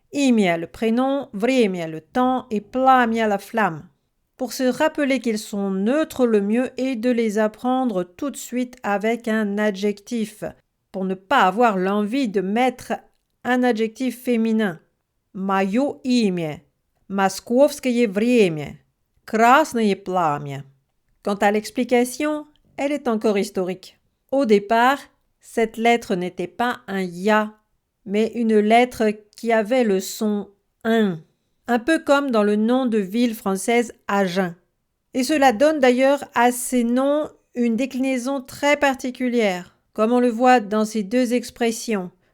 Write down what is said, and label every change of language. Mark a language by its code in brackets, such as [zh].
[fr] Имя, le prénom, время, le temps et пламя, la flamme. Pour se rappeler qu'ils sont neutres, le mieux est de les apprendre tout de suite avec un adjectif, pour ne pas avoir l'envie de mettre un adjectif féminin. [ru] Моё имя, московское время, красное пламя. [fr] Quant à l'explication, elle est encore historique. Au départ, cette lettre n'était pas un ya, mais une lettre qui avait le son un peu comme dans le nom de ville française Agen. Et cela donne d'ailleurs à ces noms une déclinaison très particulière, comme on le voit dans ces deux expressions.